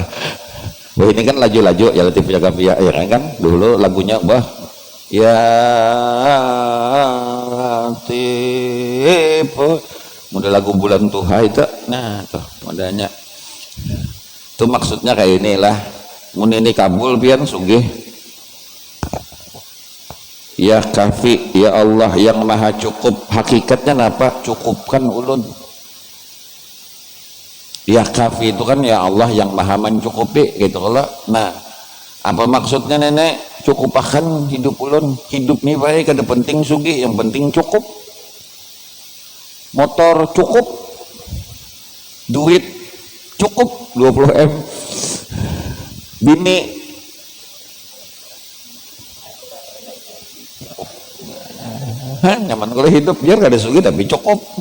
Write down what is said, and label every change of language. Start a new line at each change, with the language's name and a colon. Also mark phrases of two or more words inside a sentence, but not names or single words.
Banjar: Wah ini kan laju-laju ya Latif ya Kafi ya kan dulu lagunya bah ya tipe model lagu bulan tuha itu. Nah tuh modalnya itu maksudnya kayak inilah mun ini kabul pian sugih ya kafi ya Allah yang maha cukup. Hakikatnya apa? Cukupkan ulun.
Indonesian: Ya kafi itu kan ya Allah yang maha mencukupi gitu kalau. Nah apa maksudnya nenek?
Banjar: Cukupakan hidup ulun. Hidup nih baik ada penting sugih, yang penting cukup. Motor cukup, duit cukup 20 M, bini nyaman kalau hidup biar gak ada sugih tapi cukup.